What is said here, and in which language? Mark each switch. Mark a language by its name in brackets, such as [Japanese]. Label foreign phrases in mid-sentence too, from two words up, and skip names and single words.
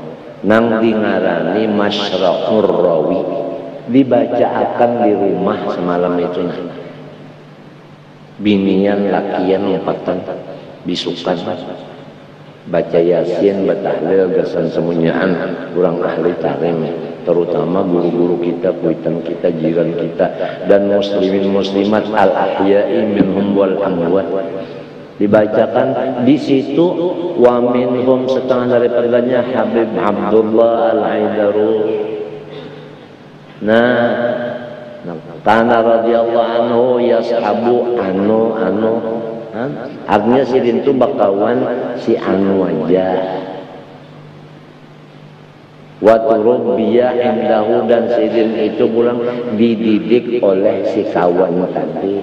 [Banjar] Nang dingarani Masyraqur Rawi, dibacakan di rumah semalam itu. Binian lakian umpatan bisukan baca yasin, batahlil, gasan semunyaan kurang ahli tarim, terutama guru-guru kita, kuitan kita, jiran kita, dan [Arabic] المسلمين المسلمات الأحياء منهم والأموات. [Banjar] Dibacakan di situ [Arabic] ومنهم [Banjar] setengah daripadanya Habib Abdullah Al-Aidarus. Nah, karena [Arabic] رضي الله عنه يصحب [Banjar] anu artinya sidin itu bakawan si anu aja. [Arabic] وتربى عنده, [Banjar] dan sidin itu pulang dididik oleh si kawan tadi.